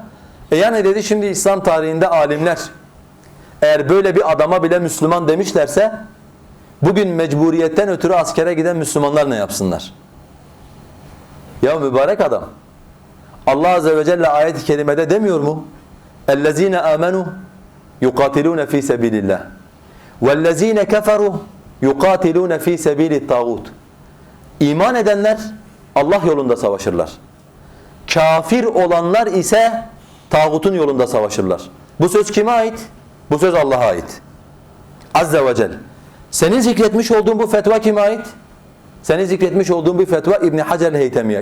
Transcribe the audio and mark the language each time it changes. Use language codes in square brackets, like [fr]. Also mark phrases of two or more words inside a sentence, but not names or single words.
[tr] Yani dedi şimdi İslam tarihinde alimler eğer böyle bir adama bile Müslüman demişlerse bugün mecburiyetten ötürü askere giden Müslümanlar ne yapsınlar? Ya mübarek adam. [ar] الله عز وجل [tr] ayet-i kerimede demiyor mu? [ar] اَلَّذ۪ينَ آمَنُوا يُقَاتِلُونَ ف۪ي سَب۪يلِ اللّٰهِ وَالَّذ۪ينَ كَفَرُوا يُقَاتِلُونَ ف۪ي سَب۪يلِ الطَّاغُوتِ [tr] İman edenler Allah yolunda savaşırlar. Kafir olanlar ise tağutun yolunda savaşırlar. Bu söz kime ait? Bu söz Allah'a ait. [ar] عز وجل. [tr] Senin zikretmiş olduğun bu fetva kime ait? Senin zikretmiş olduğun bir fetva İbn Hacer el-Heytemi'ye.